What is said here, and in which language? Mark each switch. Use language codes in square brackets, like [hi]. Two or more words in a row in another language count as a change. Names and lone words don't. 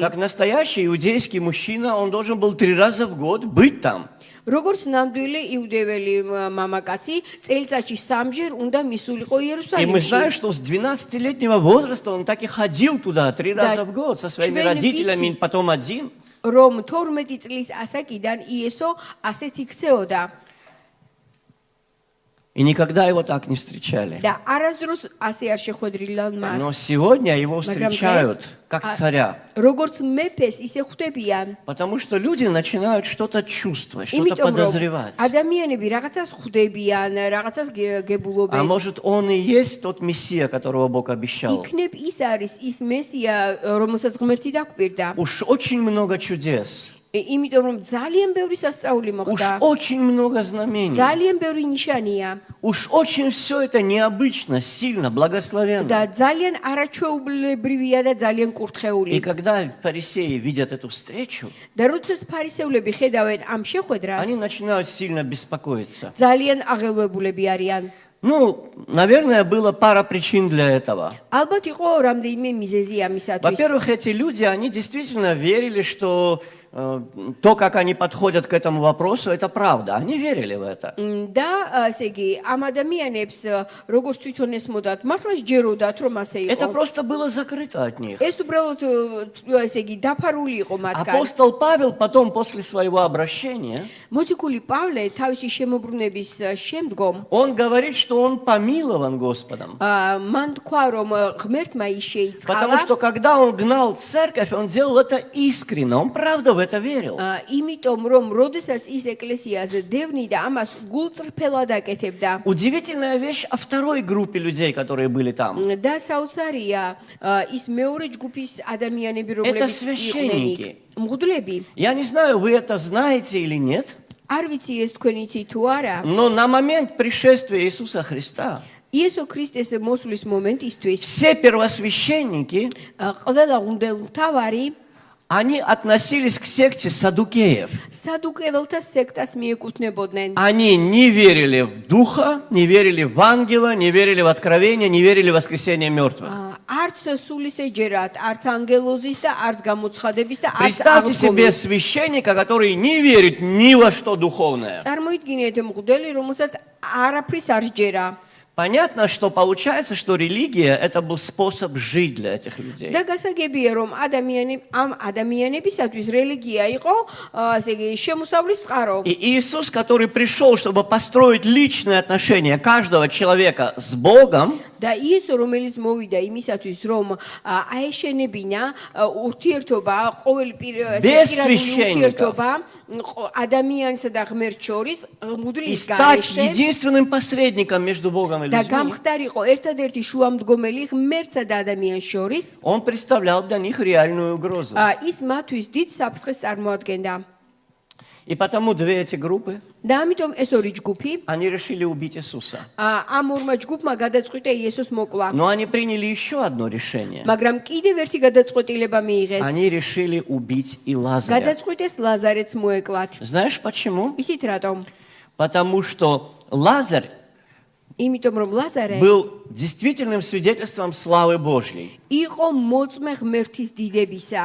[ru] Как настоящий иудейский мужчина, он должен был 3 раза в год быть там. [ka] როგორც ნამდვილი იუდეველი მამაკაცი, წელიწადში 3-ჯერ უნდა მისულიყო [ru] И мы знаем, [ka] იერუსალიმში. [ru] что с 12-летнего возраста он так и ходил туда 3 раза в год со своими [ka] ჩვენ [ru] родителями, [ka] ვიცით, [ru] потом один. [ka] რომ 12 წლის ასაკიდან იესო ასეც იქცეოდა [ru] И никогда его так не встречали. [ka] და არასდროს ასე არ შეხვედრილან მას. [ru] Но сегодня его [ka] მაგრამ [ru] встречают [ka] დღეს [ru] как царя. [ka] როგორც მეფეს ისე ხვდებიან. [ru] Потому что люди начинают что-то чувствовать, что-то [ka] იმიტომ რომ [ru] подозревать. [ka] ადამიანები რაღაცას ხვდებიან, რაღაცას [ru] А [ka] გებულობენ. [ru] может, он и есть тот Мессия, которого Бог обещал? [ka] იქნებ ის არის ის მესია, რომელსაც ღმერთი დაგვირდა. [ru] Уж очень много чудес, [ka] იმიტომ რომ ძალიან ბევრი სასწაული [ru] уж [ka] მოხდა. [ru] очень много знамений, [ka] ძალიან ბევრი ნიშანია [ru] уж очень все это необычно, сильно, благословенно. [ka] და ძალიან არაჩვეულებრივია და ძალიან [ru] И [ka] კურთხეული. [ru] когда фарисеи видят эту встречу, [ka] და როდესაც ფარისევლები ხედავენ ამ შეხვედრას, [ru] они начинают сильно беспокоиться. [ka] ძალიან აღელვებულები არიან. [ru] Ну, наверное, было пара причин для этого. [ka] ალბათ იყო რამდენიმე მიზეზი ამისათვის. [ru] Во-первых, эти люди, они действительно верили, что то, как они подходят к этому вопросу, это правда. Они верили в это. [ka] და ესე იგი, ამ ადამიანებს როგორც თვითონ ესმოდათ, მართლა ჯეროდათ რომ ასე [ru] Это [ka] იყო. [ru] просто было закрыто от них. [ka] ეს უბრალოდ ესე იგი, დაფარული იყო მათგან. [ru] Апостол Павел потом, после своего обращения, [ka] მოციქული პავლე თავისი შემოbrunების შემდგომ [ru] он говорит, что он помилован Господом. [ka] მან თქვა რომ ღმერთმა ის [ru] Потому [ka] შეიწყალა [ru] что когда он гнал церковь, он делал это искренне, он правда в это верил. [ka] იმიტომ რომ როდესაც ის ეკლესიაზე დევნიდა ამას გულწრფელად აკეთებდა [ru] Удивительная вещь о второй группе людей, которые были там. [ka] და საოცარია ის მეორე ჯგუფის ადამიანები [ru] Это [ka] რომლებიც [ru] священники. [ka] იყვნენ მღვდლები [ru] Я не знаю, вы это знаете или нет, [ka] არ ვიცი ეს თქვენ იცით თუ არა [ru] но на момент пришествия Иисуса Христа [ka] იესო ქრისტეს მოსვლის მომენტისთვის [ru] все первосвященники, [ka] ყველა მღვდელმთავარი [ru] они относились к секте садукеев. [ka] სადუკეველთა სექტას მიეკუთვნებოდნენ [ru] Они не верили в Духа, не верили в ангела, не верили в откровение, не верили в воскресение мертвых. [ka] არც სულისეჯერად, არც ანგელოზის და არც გამოცხადების და არც [ru] Представьте себе [ka] აღდგომის. [ru] священника, который не верит ни во что духовное. [ka] წარმოიდგინეთ მღვდელი, რომელსაც არაფრის არ ჯერა. [ru] Понятно, что получается, что религия – это был способ жить для этих людей. [ka] და გასაგებია, რომ ამ ადამიანებისათვის რელიგია იყო, ასე იგი, შემოსავლის წყარო. [ru] И Иисус, который пришел, чтобы построить личные отношения каждого человека с Богом, [ka] და იესო, რომელიც მოვიდა იმისათვის, რომ აეშენებინა ურთიერთობა, ყოველ პირადული ურთიერთობა ადამიანსა და ღმერთს შორის, [ru] и [ka] მუდრის [ru] стать [ka] გარეშე [ru] единственным посредником между Богом и [ka] და [ru] людьми, [ka] გამხდარიყო ერთადერთი შუამდგომელი ღმერთსა და ადამიანს შორის, [ru] Он представлял для них реальную угрозу. [ka] ის მათთვის დიდ საფრთხეს წარმოადგენდა. [ru] И потому две эти группы, [ka] და ამიტომ ეს ორი ჯგუფი [ru] они решили убить Иисуса. [ka] ამ ორმა ჯგუფმა გადაწყვიტა იესოს მოკლა. [ru] Но они приняли еще одно решение. [ka] მაგრამ კიდევ ერთი გადაწყვეტილება მიიღეს. [ru] Они решили убить и Лазаря. [ka] გადაწყვიტეს ლაზარეც მოეკლათ. [ru] Знаешь почему? [ka] ისიც რატომ? [ru] Потому что Лазарь [ka] იმიტომ რომ ლაზარე [ru] был действительным свидетельством славы Божьей. [ka] იყო მოწმე ღმერთის დიდებისა.